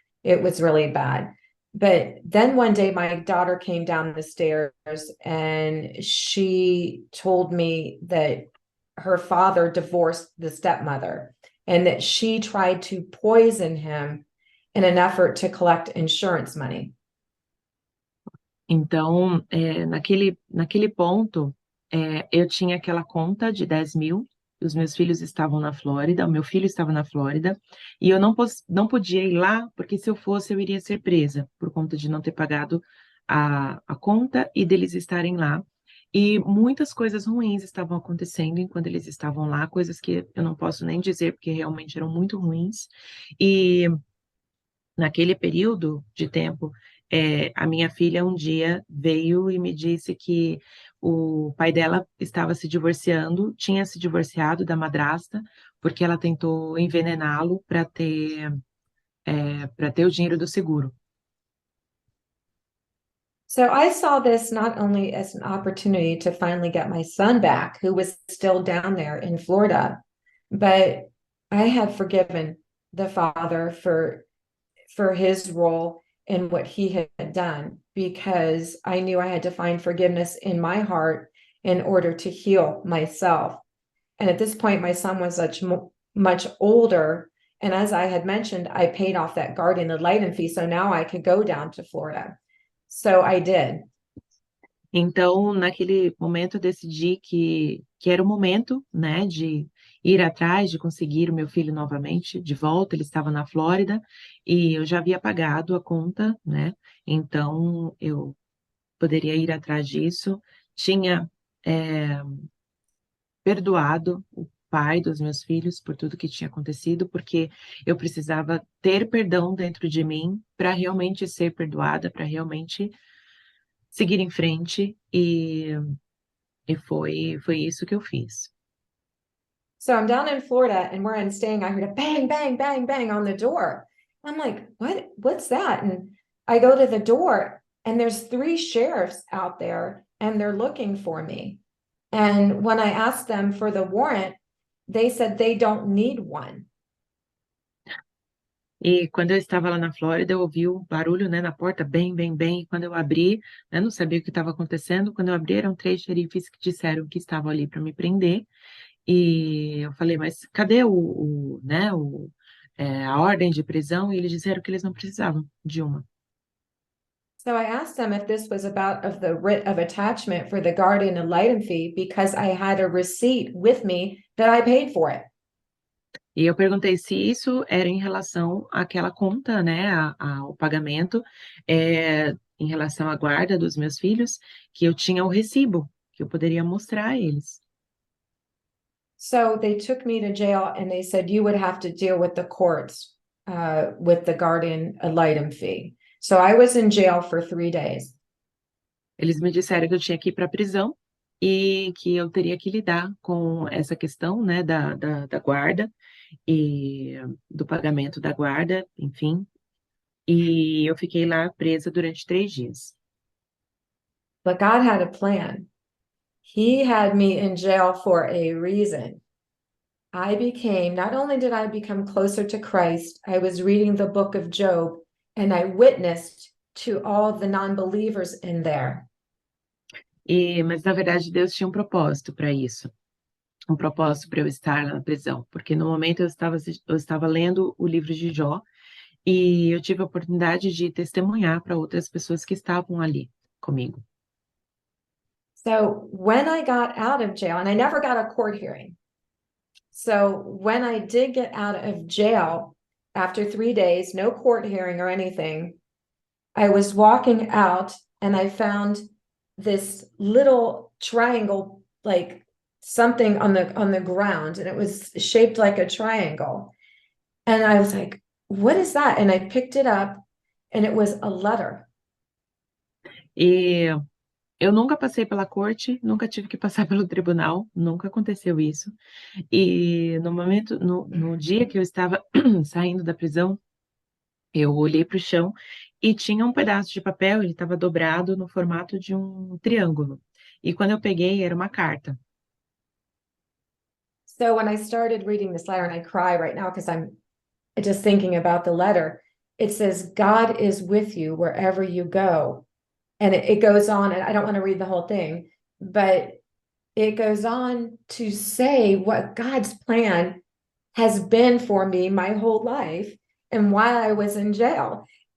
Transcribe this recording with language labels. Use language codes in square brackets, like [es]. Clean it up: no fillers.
[en] It was really bad. But then one day my daughter came down the stairs and she told me that her father divorced the stepmother and that she tried to poison him in an effort to collect insurance money. [pt] Então, naquele ponto, eu tinha aquela conta de 10 mil, os meus filhos estavam na Flórida, o meu filho estava na Flórida, e eu não podia ir lá, porque se eu fosse, eu iria ser presa, por conta de não ter pagado a conta e deles estarem lá. E muitas coisas ruins estavam acontecendo enquanto eles estavam lá, coisas que eu não posso nem dizer, porque realmente eram muito ruins. E naquele período de tempo, a minha filha um dia veio e me disse que o pai dela estava se divorciando, tinha se divorciado da madrasta, porque ela tentou envenená-lo para ter o dinheiro do seguro. [en] So I saw this not only as an opportunity to finally get my son back, who was still down there in Florida, but I had forgiven the father for his role in what he had done, because I knew I had to find forgiveness in my heart in order to heal myself. And at this point, my son was much older. And as I had mentioned, I paid off that guardian ad litem fee. So now I could go down to Florida. So I did. [pt] Então, naquele momento, eu decidi que era o momento, né, de ir atrás, de conseguir o meu filho novamente de volta. Ele estava na Flórida e eu já havia pagado a conta, né, então eu poderia ir atrás disso. Tinha perdoado o pai dos meus filhos por tudo que tinha acontecido, porque eu precisava ter perdão dentro de mim para realmente ser perdoada, para realmente seguir em frente, e foi isso que eu fiz. [en] So I'm down in Florida, and where I'm staying, I heard a bang, bang, bang, bang on the door. I'm like, what's that? And I go to the door, and there's 3 sheriffs out there, and they're looking for me. And when I asked them for the warrant, they said they don't need one. [pt] E quando eu estava lá na Flórida, eu ouvi o barulho, né, na porta, bem, bem, bem. E quando eu abri, né, não sabia o que estava acontecendo. Quando eu abri, eram 3 xerifes que disseram que estavam ali para me prender. E eu falei, mas cadê a ordem de prisão? E eles disseram que eles não precisavam de uma. [en] So I asked them if this was about of the writ of attachment for the guardian ad litem fee, because I had a receipt with me that I paid for it. [pt] E eu perguntei se isso era em relação àquela conta, né, ao pagamento, em relação à guarda dos meus filhos, que eu tinha o recibo, que eu poderia mostrar a eles. [en] So they took me to jail, and they said you would have to deal with the courts with the guardian ad litem fee. So I was in jail for 3 days. [pt] Eles me disseram que eu tinha que ir para a prisão e que eu teria que lidar com essa questão, né, da guarda e do pagamento da guarda, enfim. E eu fiquei lá presa durante 3 dias. [en] But God had a plan. He had me in jail for a reason. Not only did I become closer to Christ, I was reading the book of Job, and I witnessed to all the non-believers in there. [pt] Mas, na verdade, Deus tinha um propósito para isso. Um propósito para eu estar na prisão. Porque no momento eu estava lendo o livro de Jó, E eu tive a oportunidade de testemunhar para outras pessoas que estavam ali comigo. [en] So when I got out of jail, and I never got a court hearing. So when I did get out of jail, after 3 days, no court hearing or anything, I was walking out and I found this little triangle, like something on the ground, and it was shaped like a triangle. And I was like, what is that? And I picked it up and it was a letter. [pt] E eu nunca passei pela corte, nunca tive que passar pelo tribunal, nunca aconteceu isso. E no dia que eu estava saindo da prisão, eu olhei para o chão e tinha um pedaço de papel, ele estava dobrado no formato de um triângulo. E quando eu peguei, era uma carta. [en] So when I started reading this letter, and I cry right now because I'm just thinking about the letter, it says, God is with you wherever you go. And it goes on, and I don't want to read the whole thing, but it goes on to say what God's plan has been for me my whole life and while I was in jail.